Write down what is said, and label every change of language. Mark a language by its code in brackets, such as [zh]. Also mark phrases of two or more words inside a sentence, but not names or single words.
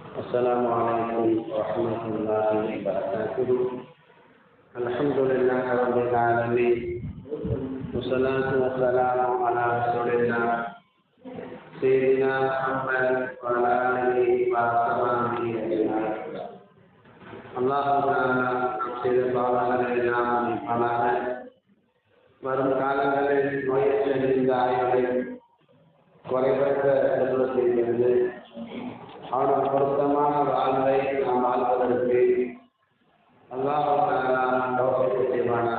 [ar] السلام عليكم ورحمة الله وبركاته. الحمد لله رب العالمين والصلاة والسلام على رسول الله سيدنا محمد وعلى آله وصحبه أجمعين. [ta] அல்லாஹ் நாம் செய்த பாவங்களை நாம் மன்னிப்பானாக. வரும் காலங்களில் நோயற்ற நீண்ட ஆயுளை குறைபற்ற செல்வத்தை இருந்து அவனுக்கு பொருத்தமான வாழ்வை நாம் வாழ்வதற்கு அல்லாஹ் தௌஃபீக் செய்வானாக.